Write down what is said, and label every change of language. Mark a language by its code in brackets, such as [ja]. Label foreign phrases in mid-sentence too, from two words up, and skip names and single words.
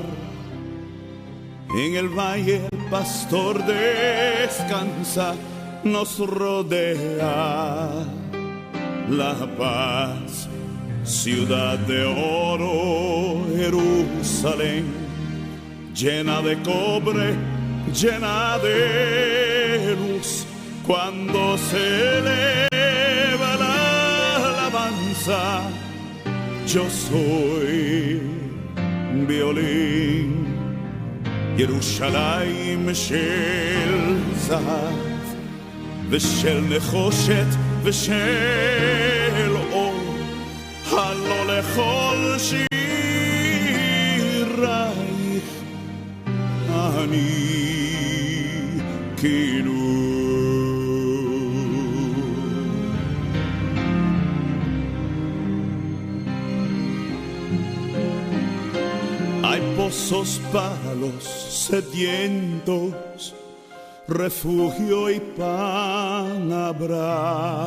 [es] En el valle el pastor descansa, nos rodea la paz, ciudad de oro, Jerusalén, llena de cobre, llena de luz. Cuando se eleva la alabanza, yo soy violín. [he] ירושלים של זהב ושל נחושת ושל אור, הלא לכל שירייך אני כינור. [es] Hay pozos para los sedientos, refugio y pan habrá.